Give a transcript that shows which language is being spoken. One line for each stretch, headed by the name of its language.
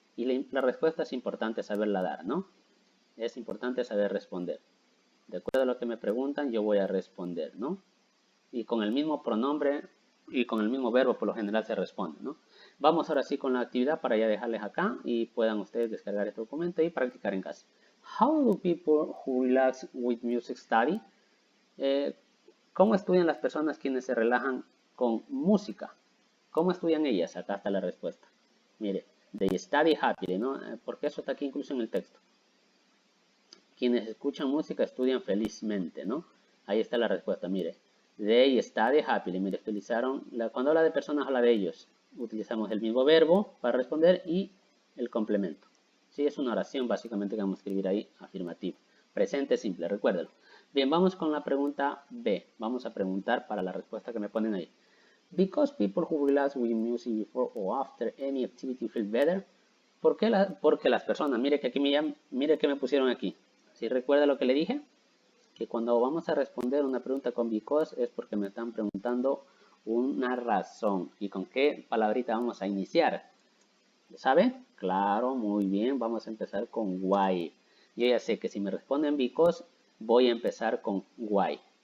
Spanish: Y la respuesta es importante saberla dar, ¿no? Es importante saber responder. De acuerdo a lo que me preguntan, yo voy a responder, ¿no? Y con el mismo pronombre y con el mismo verbo por lo general se responde, ¿no? Vamos ahora sí con la actividad para ya dejarles acá y puedan ustedes descargar este documento y practicar en casa.
English: How do people who relax with music study?
Spanish: ¿Cómo estudian las personas quienes se relajan con música? ¿Cómo estudian ellas? Acá está la respuesta. Mire,
English: they study happily,
Spanish: ¿no? Porque eso está aquí incluso en el texto. Quienes escuchan música estudian felizmente, ¿no? Ahí está la respuesta, mire.
English: They study happily.
Spanish: Mire, utilizaron, cuando habla de personas habla de ellos. utilizamos el mismo verbo para responder y el complemento. Sí, es una oración básicamente que vamos a escribir ahí, afirmativo. Presente simple, recuérdalo. Bien, vamos con la pregunta B. Vamos a preguntar para la respuesta que me ponen ahí.
English: Because people who relax with music before or after any activity feel better.
Spanish: Porque las personas, mire que aquí mire que me pusieron aquí. ¿Sí recuerda lo que le dije? Que cuando vamos a responder una pregunta con because es porque me están preguntando una razón. ¿Y con qué palabrita vamos a iniciar? ¿Sabe? Claro, muy bien. Vamos a empezar con why. Yo ya sé que si me responden because, voy a empezar con why.